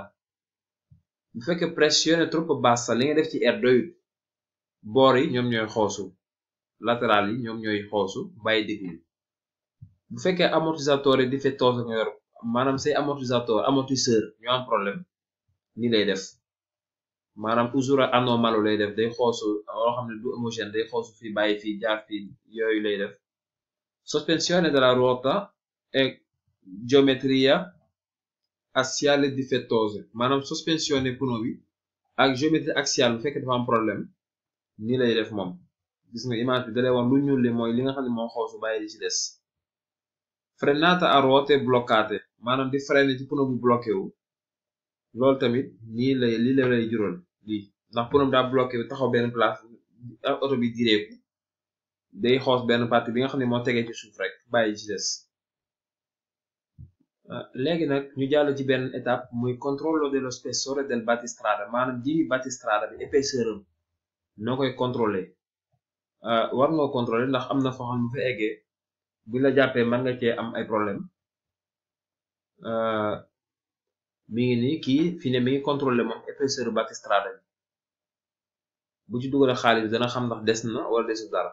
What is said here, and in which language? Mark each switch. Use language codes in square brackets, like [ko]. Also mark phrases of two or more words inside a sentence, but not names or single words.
[wo] bu fekkee [it] pressionné trop bassa [wo] li nga def ci air doyut boor yi ñoom ñooy xoosu latéral yi ñoom ñooy xoosu bàyyi digg bi. bu fekkee amortisseur yi difettoso nga yor maanaam say amortisseur ñoo am problème ni lay def maanaam [it] usura anomalo [wo] lay def day xoosu loo xam ne du homogène day xoosu fii bàyyi fii jaar fii yooyu lay def. [it] sospensione della ruota e geometria assiale difettose [wo] maanaam suspensione pneu bi ak [fr] géométrie axiale [wo] bu fekkee dafa am problème ni lay def moom gis nga image bi dalay wax lu ñuul li mooy li nga xam ne moo xoosu bàyyi li ci des. [it] frenata a ruote bloccate [wo] maanaam di freiner ci pneu bu bloqué wu loolu tamit lii lay jural lii ndax pneu bi daa bloqué wu taxaw benn place oto bi direeku day xoos benn partie bi nga xam ne moo tegee ci suuf rek bàyyi ci des. léegi nag ñu jàll ci benn étape muy [it] controllo dello spessore del battistrada [wo] maanaam jimi battistrada bi épaisseur am noo koy contrôler war nga contrôler ndax am na foo xam ne bu fa eggee bu la jàppee mën nga cee am ay problème. mi ngi nii kii fi ne mi ngi contrôler moom épaisseur battistrada bi bu ci dugalee xaalis bi dana xam ndax des na wala desul dara.